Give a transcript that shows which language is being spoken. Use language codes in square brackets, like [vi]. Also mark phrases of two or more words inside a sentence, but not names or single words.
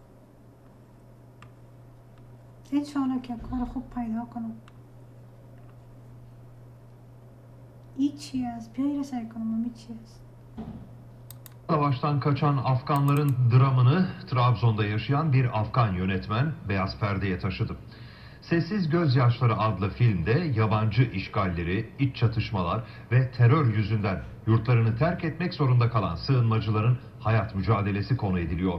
[fa] انشاءالله که کار خوب پیدا کنم چی است بیایی سعی کنم چی است. [tr] Savaştan kaçan Afganların dramını Trabzon'da yaşayan bir Afgan yönetmen beyaz perdeye taşıdı. Sessiz Gözyaşları adlı filmde yabancı işgalleri, iç çatışmalar ve terör yüzünden yurtlarını terk etmek zorunda kalan sığınmacıların hayat mücadelesi konu ediliyor.